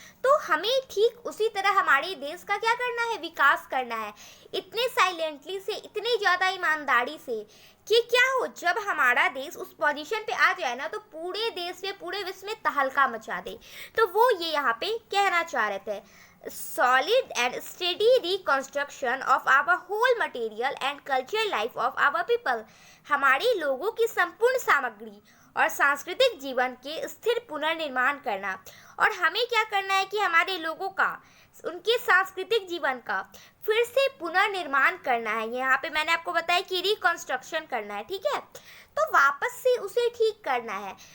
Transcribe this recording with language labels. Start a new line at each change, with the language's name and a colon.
Hindi: तो हमें ठीक उसी तरह हमारे देश का क्या करना है, विकास करना है, इतने साइलेंटली से, इतने ज़्यादा ईमानदारी से कि क्या हो, जब हमारा देश उस पोजीशन पे आ जाए ना, तो पूरे देश में, पूरे विश्व में तहलका मचा दे। तो वो ये यहाँ पे कहना चाह रहे थे।
English: Solid and steady reconstruction of our whole material and cultural life of our people।
Hindi: हमारे लोगों की संपूर्ण सामग्री और सांस्कृतिक जीवन के स्थिर पुनर्निर्माण करना। और हमें क्या करना है कि हमारे लोगों का, उनके सांस्कृतिक जीवन का फिर से पुनर्निर्माण करना है। यहाँ पे मैंने आपको बताया कि रिकंस्ट्रक्शन करना है, ठीक है, तो वापस से उसे ठीक करना है।